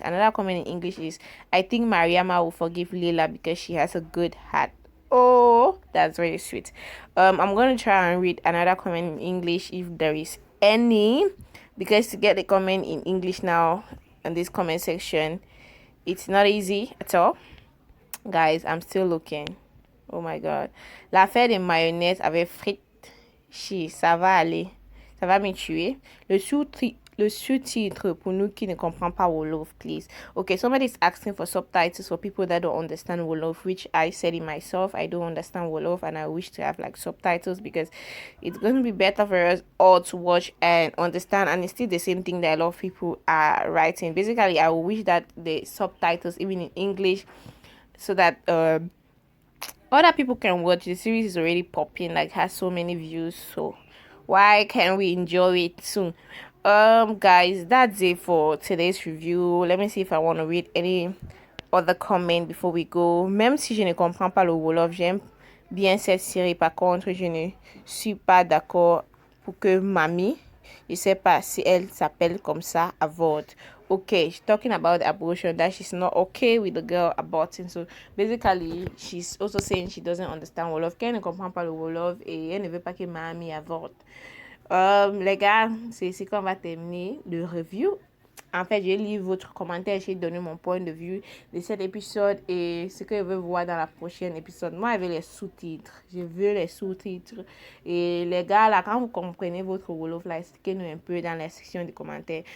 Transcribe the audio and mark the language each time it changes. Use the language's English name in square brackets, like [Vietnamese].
[English] Another comment in English is, I think Mariama will forgive Lila because she has a good heart. Oh, that's very sweet. I'm going to try and read another comment in English if there is any, because to get the comment in English now in this comment section, it's not easy at all. Guys, I'm still looking. Oh my god. [French] L'affaire des mayonnaise avec frites, ça va aller. Ça va me tuer. Le sous-titre pour nous qui ne comprennent pas Wolof, please. [English] Okay, somebody's asking for subtitles for people that don't understand Wolof, which I said it myself. I don't understand Wolof and I wish to have like subtitles because it's going to be better for us all to watch and understand, and it's still the same thing that a lot of people are writing. Basically, I wish that the subtitles, even in English, so that other people can watch. The series is already popping, like has so many views, so why can't we enjoy it soon? Guys, that's it for today's review. Let me see if I want to read any other comment before we go. [French] Même si je ne comprends pas le Wolof, j'aime bien cette série. Par contre, je ne suis pas d'accord pour que Mamie Je sais pas si elle s'appelle comme ça, abort. [English] Okay, she's talking about abortion, that she's not okay with the girl aborting. So basically, she's also saying she doesn't understand Wolof. [French] Qu'elle ne comprend pas le Wolof et elle ne veut pas que Mamie avorte. Les gars, c'est ici qu'on va terminer le review. En fait, j'ai lu votre commentaire, j'ai donné mon point de vue de cet épisode et ce que je veux voir dans la prochaine épisode. Moi, je veux les sous-titres. Je veux les sous-titres. Et les gars, là, quand vous comprenez votre Wolof, là, expliquez-nous un peu dans la section des commentaires.